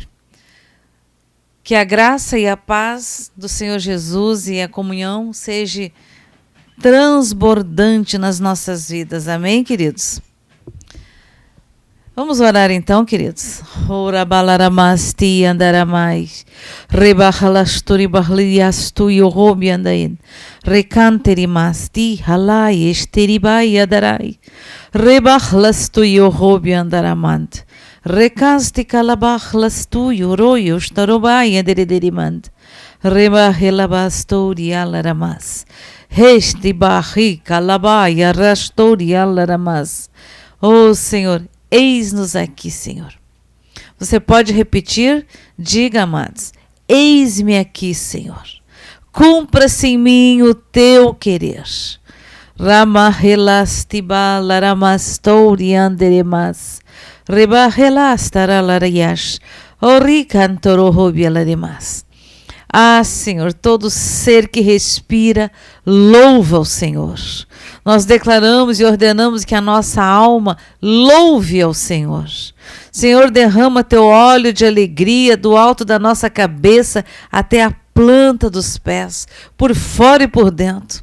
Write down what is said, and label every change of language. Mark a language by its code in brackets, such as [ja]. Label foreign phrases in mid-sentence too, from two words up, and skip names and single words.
[pt] Que a graça e a paz do Senhor Jesus e a comunhão seja transbordante nas nossas vidas. Amém, queridos? Vamos orar então, queridos. Ora balaramasti andaramais, rebahalasturi bahliastu yohobi andain, recanterimasti halai esteribai adarai, rebahlastu yohobi andaramant, Recasti calabach lastuyo royo starobaya derimand. Reba helabastori alaramas. Resti barri calabaya rastori alaramas. Oh Senhor, eis-nos aqui, Senhor. Você pode repetir? Diga, amados. Eis-me aqui, Senhor. Cumpra-se em mim o teu querer. Rama helastiba laramastori anderemas. Reba helastara larayash. Ori cantoro hobialaramas. Ah, Senhor, todo ser que respira, louva o Senhor. Nós declaramos e ordenamos que a nossa alma louve ao Senhor. Senhor, derrama teu óleo de alegria do alto da nossa cabeça até a planta dos pés, por fora e por dentro.